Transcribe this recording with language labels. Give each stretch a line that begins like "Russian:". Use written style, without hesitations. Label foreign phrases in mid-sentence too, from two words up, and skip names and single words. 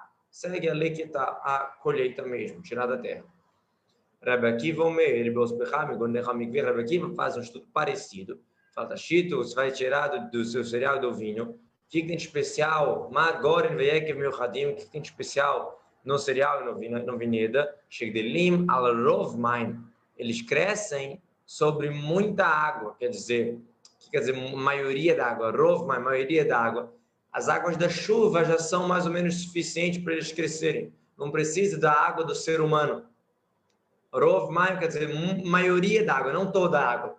Portuguese: Segue a lequitá, a colheita mesmo, tirar da terra. Rebbe Akiva faz um estudo parecido. Fala, Chito, você vai tirar do seu cereal e do vinho. O que tem de especial? O que tem de especial no cereal e no vinheda?
Hebrew: שגדלים על רוב מים.
Portuguese: Eles crescem sobre muita água. Quer dizer, maioria da água.
Hebrew: רוב מים,
Portuguese: maioria da água. As águas da chuva já são mais ou menos suficientes para eles crescerem. Não precisa da água do ser humano.
Hebrew: רוב מים
Portuguese: quer dizer maioria da água, não toda a água.